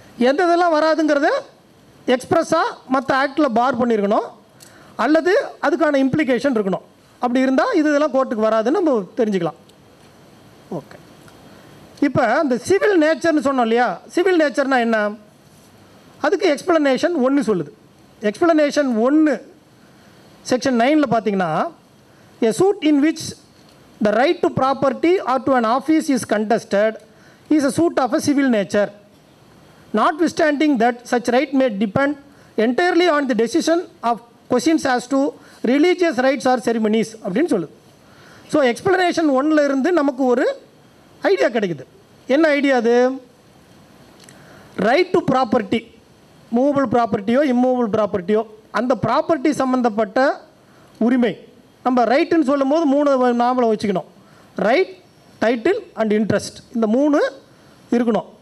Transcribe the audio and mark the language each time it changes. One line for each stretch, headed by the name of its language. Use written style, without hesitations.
Tamil: எந்த இதெல்லாம் வராதுங்கிறது எக்ஸ்ப்ரெஸ்ஸாக மற்ற ஆக்டில் பார் பண்ணியிருக்கணும், அல்லது அதுக்கான இம்ப்ளிகேஷன் இருக்கணும். அப்படி இருந்தால் இதெல்லாம் கோர்ட்டுக்கு வராதுன்னு நம்ம தெரிஞ்சுக்கலாம். ஓகே. இப்போ இந்த சிவில் நேச்சர்னு சொன்னோம் இல்லையா, சிவில் நேச்சர்னால் என்ன? அதுக்கு எக்ஸ்பிளனேஷன் 1 சொல்லுது.
English: explanation 1 செக்ஷன் 9
Tamil: பார்த்தீங்கன்னா,
English: a suit in which the right to property or to an office is contested is a suit of a civil nature, notwithstanding that such right may depend entirely on the decision of questions as to religious rites or ceremonies
Tamil: அப்படின்னு சொல்லுது. So explanation 1 இருந்து நமக்கு ஒரு idea கிடைக்குது. என்ன idea அது? Right to property, movable ப்ராப்பர்ட்டியோ immovable ப்ராப்பர்ட்டியோ, அந்த property சம்மந்தப்பட்ட உரிமை. நம்ம ரைட்டுன்னு சொல்லும் போது 3 நாமளை வச்சுக்கணும். ரைட், டைட்டில் அண்ட் இன்ட்ரெஸ்ட், இந்த 3 இருக்கணும்.